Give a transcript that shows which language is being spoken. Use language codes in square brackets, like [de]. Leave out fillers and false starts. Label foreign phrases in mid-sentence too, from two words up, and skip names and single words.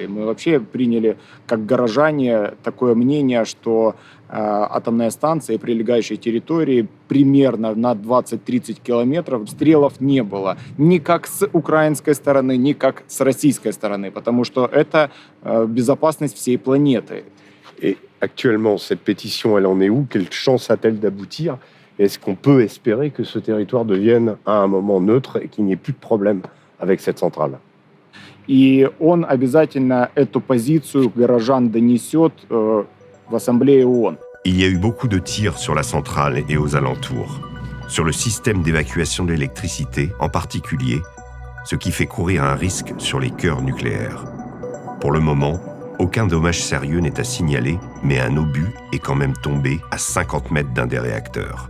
[ru] Мы вообще приняли, как горожане, такое мнение, что атомная станция и прилегающие территории примерно на 20-30 километров обстрелов не было. Ни как с украинской стороны, ни как с российской stороны, потому что это безопасность всей планеты. [fr] Et actuellement, cette pétition, elle en est où? Quelle chance a-t-elle d'aboutir? Est-ce qu'on peut espérer que ce territoire devienne à un moment neutre et qu'il n'y ait plus de problème avec cette centrale? [ru] И он обязательно эту позицию горожан донесет в Ассамблее ООН. [fr] Il y a eu beaucoup de tirs sur la centrale et aux alentours, sur le système d'évacuation de l'électricité en particulier, ce qui fait courir un risque sur les cœurs nucléaires. Pour le moment, Aucun dommage sérieux n'est à signaler, mais un obus est quand même tombé à 50 mètres d'un des réacteurs.